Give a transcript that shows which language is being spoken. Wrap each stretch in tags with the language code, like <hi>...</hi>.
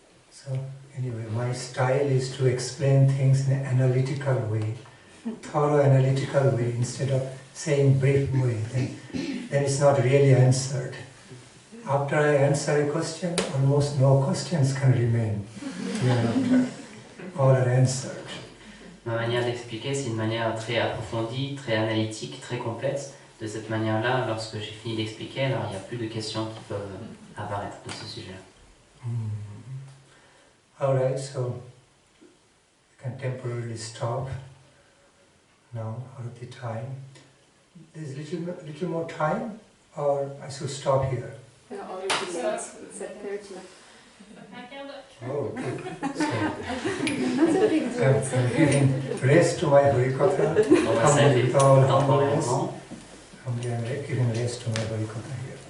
<en>So anyway, my style is to explain things in an analytical way, thorough analytical way, instead of saying brief way. Then it's not really answered. After I answer a question, almost no questions can remain. All are answered.</en> <fr>Ma manière d'expliquer, c'est une manière très approfondie, très analytique, très complexe. De cette manière-là, lorsque j'ai fini d'expliquer, alors il n'y a plus de questions qui peuvent apparaître de ce sujet.</fr> <en>Alright, so you can temporarily stop now out of the time. There's little more time, or I should stop here? It's at 30. Oh, okay. So, That's a big deal. I'm giving rest to my Harikatha.</en> <fr>On va s'arrêter temporairement.</fr> <en>I'm giving rest to my Harikatha here.</en>